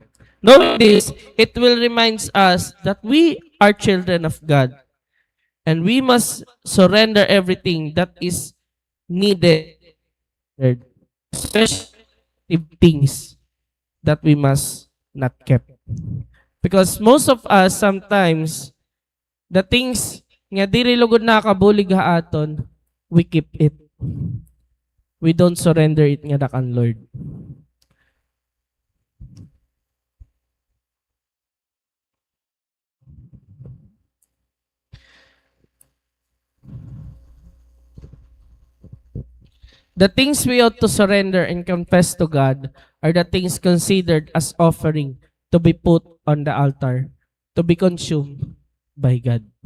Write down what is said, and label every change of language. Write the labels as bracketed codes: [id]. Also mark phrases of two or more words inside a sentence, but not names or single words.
[en] Knowing this, it will remind us that we are children of God and we must surrender everything that is needed, especially things that we must not keep. Because most of us sometimes, the things [war] nga diri lugod nakabulig ha aton, [en] we keep it. We don't surrender it [war] nga dakan Lord. [en] The things we ought to surrender and confess to God are the things considered as offering to be put on the altar, to be consumed by God.